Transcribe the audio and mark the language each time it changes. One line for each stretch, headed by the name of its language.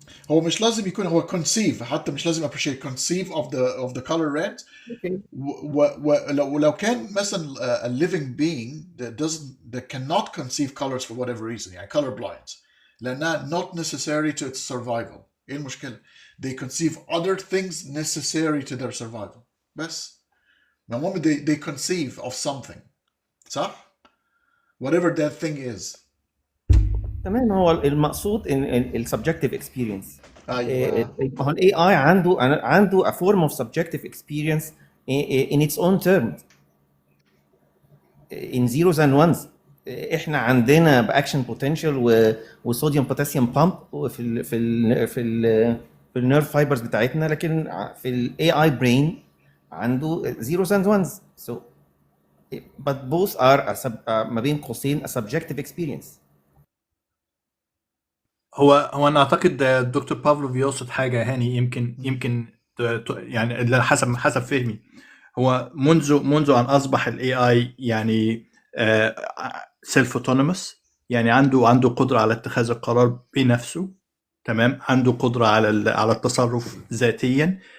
Arabic: هو مش لازم يكون هو conceive، حتى مش لازم
English: appreciate conceive of the color red.
Arabic: ولو كان مثلا
English: a living being that cannot conceive colors for whatever reason،
Arabic: يعني
English: color blind،
Arabic: لأنها
English: not necessary to its survival.
Arabic: ايه المشكلة؟
English: they conceive other things necessary to their survival.
Arabic: بس المهم
English: they conceive of something،
Arabic: صح؟
English: whatever that thing is.
Arabic: تمام. هو المقصود ان السبجكتيف اكسبيرينس. ايوه. ما هو الاي اي عنده
English: a form of subjective experience in its own terms in zeros and ones.
Arabic: احنا عندنا باكشن بوتنشال وصوديوم بوتاسيوم بامب في ال في ال في ال في النيرف فايبرز بتاعتنا، لكن في الاي اي برين عنده
English: zeros and ones. So but both are
Arabic: ما بين قوسين
English: a subjective experience.
Arabic: هو انا اعتقد الدكتور بافلوف يقصد حاجه هاني، يمكن يعني حسب فهمي، هو منذ ان اصبح الاي اي يعني سيلف اوتونوموس، يعني عنده قدره على اتخاذ القرار بنفسه، تمام، عنده قدره على التصرف ذاتيا.